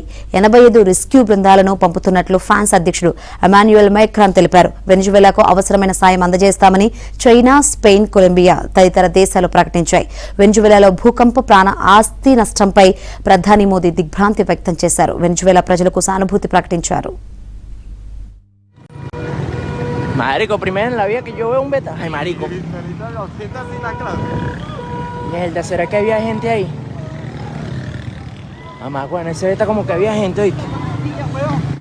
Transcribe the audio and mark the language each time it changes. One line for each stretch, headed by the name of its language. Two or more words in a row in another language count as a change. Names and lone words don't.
Telugu: 85 రెస్క్యూ బృందాలను పంపుతున్నట్లు ఫ్రాన్స్ అధ్యక్షుడు ఎమాన్యుయల్ మైక్రాన్ తెలిపారు. వెనిజువేలాకు అవసరమైన సాయం అందజేస్తామని చైనా, స్పెయిన్, కొలంబియా తదితర దేశాలు ప్రకటించాయి. వెనిజువేలాలో భూకంప ప్రాణ ఆస్తి నష్టంపై ప్రధాని మోదీ దిగ్భ్రాంతి వ్యక్తం చేశారు. వెనిజువేలా ప్రజలకు సానుభూతి ప్రకటించారు.
Spanish: Marico, primero en la vida que yo veo un beta. Ay, marico. Mierda, ¿será que había gente ahí? Mamá, bueno, ese beta como que había gente, ¿oíste?